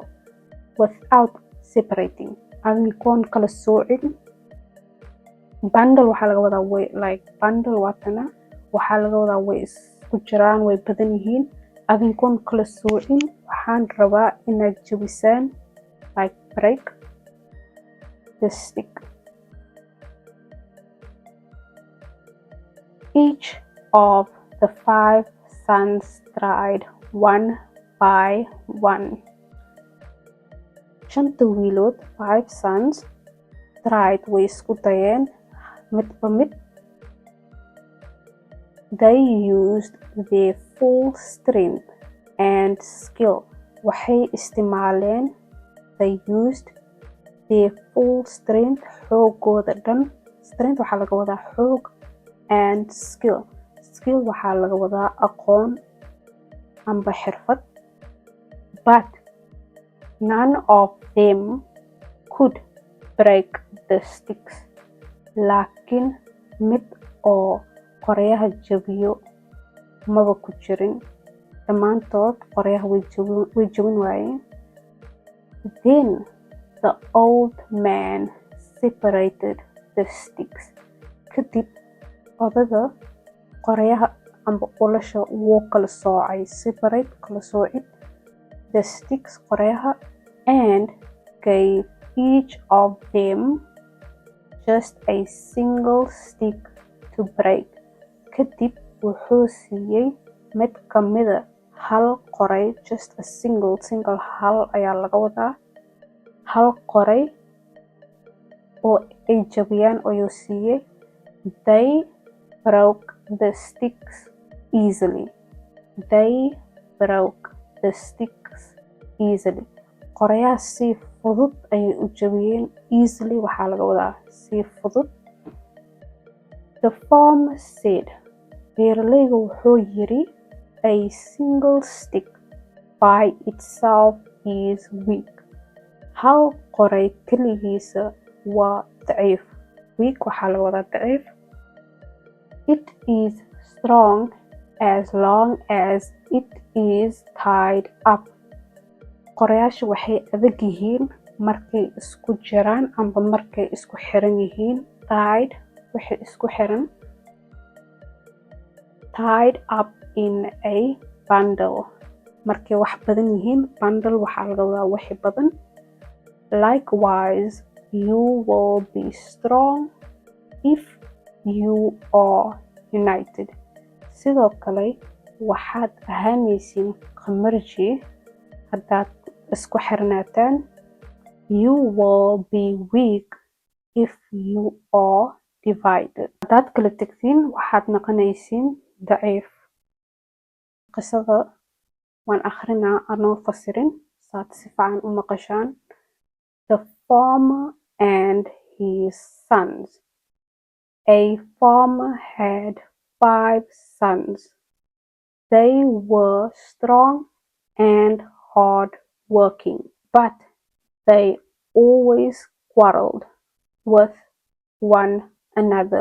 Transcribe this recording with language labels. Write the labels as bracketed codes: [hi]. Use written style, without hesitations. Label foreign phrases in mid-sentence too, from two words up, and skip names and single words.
[en] Without separating. [so] Adinkoon kala soocin. Bundle waxaa laga wadaa way, like bundle waatana waxaa laga wadaa way isku jiraan, way badan yihiin. Adinkoon kala soocin waxaan rabaa inaad jabisaan, [en] like break the stick. Each of the 5 sons tried one by one. [so] Shanta wiilood, [en] 5 sons, tried [so] way isku dayeen midba mid. [en] They used their full strength and skill. [so] Waxay isticmaaleen, [en] they used their full strength, [so] xoogooda dhan, Strength waxaa laga wadaa xoog, [en] and skill. [so] Skill waxaa laga wadaa aqoon amba xirfad. [en] But none of them could break the sticks. [so] Laakiin mid oo qoryaha jabiyo maba ku jirin. Dhammaantood qoryaha way jabin waayeen. [en] Then the old man separated the sticks. [so] Kadib odaga qoryaha amba ulasha wuu kala soocay. Separate, kala soocid. [en] The sticks, qoryaha, and gave each of them just a single stick to break. [so] Kadib wuxuu siiyey mid kamida hal qoray, [en] just a single [so] hal ayaa laga wadaa. Hal qoray oo ay jabiyaan ayuu siiyey. [en] They broke the sticks easily. They broke the sticks easily. [so] Qoryaha si fudud ayay u jabiyeen. Easily waxaa laga wadaa si fudud. [en] The farmer said, [so] Beeraleygu wuxuu yiri, [en] a single stick by itself is weak. [so] Hal qoray keligiisa waa daciif. Weak waxaa laga wadaa daciif. [en] It is strong as long as it is tied up. [so] Qoryaasha waxay adag yihiin markay isku jiraan amba markay isku xiran yihiin. Tied waxay isku xiran. [en] Tied up in a bundle. [so] Markay wax badan yihiin, bundle waxaa laga wadaa wixii badan. [en] Likewise, you will be strong if you are united. [so] Sidoo kale waxaad ahaanaysiin qamarji haddaad isku xirnaataan. [en] You will be weak if you are divided. [so] Haddaad kala tegtiin waxaad noqonaysiin daciif. Qisada waan akhrinaa anoo fasirin saad si fiican u maqashaan. [en] The farmer and his sons. A farmer had 5 sons. They were strong and hard working, but they always quarreled with one another.